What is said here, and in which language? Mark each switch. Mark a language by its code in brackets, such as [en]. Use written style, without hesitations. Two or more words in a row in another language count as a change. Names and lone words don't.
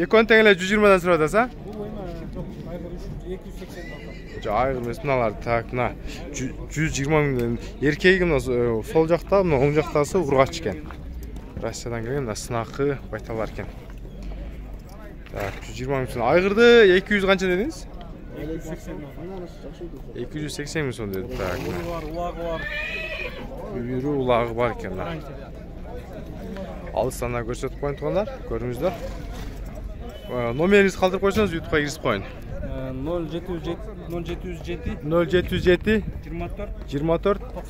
[ky] Экөөнү тең эле 120дан сурап атасыз, а? Бул айгыр 280 атам. Айгыр эмес мыналар, так, мына 120 миңден эркеги мына сол жакта, мына оң жактасы ургач экен. Россиядан келген мына сынакы байталар экен. [uz] Так, 120 ming so'm. [ky] Айгырды 200 канча дедиңиз? [uz] 280 ming so'm dedi. [ky] Так. Улагы бар. Үйүрү улагы бар экен. Алыстан көрсөтүп коюн туугандар, көрүңүздөр. Номеринизди калтырып койсоңуз YouTube'га киргизип коюн. 0707 0707 24